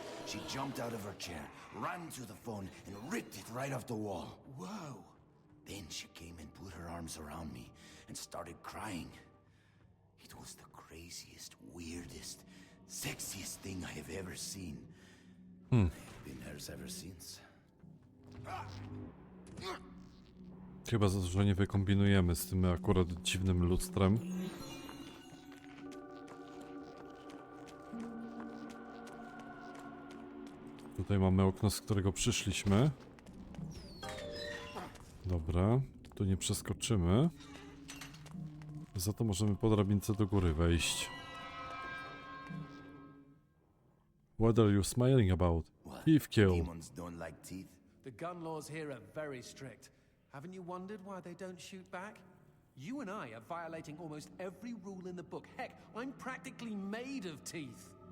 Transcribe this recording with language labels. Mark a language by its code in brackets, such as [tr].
[en] She jumped out of her chair, ran to the phone, and ripped it right off the wall. Whoa. Then she came and put her arms around me and started crying. It was the craziest, weirdest, sexiest thing I have ever seen. I've been hers ever since. [pl] Chyba za dużo nie wykombinujemy z tym akurat dziwnym lustrem. Tutaj mamy okno, z którego przyszliśmy. Dobra, tu nie przeskoczymy. Za to możemy po drabince do góry wejść. [en] What are you smiling about? What? Thief kill. Demons don't like teeth? The gun laws here are very strict. Haven't you wondered why they don't shoot back? You and I are violating almost every rule in the book. Heck, I'm practically made of teeth.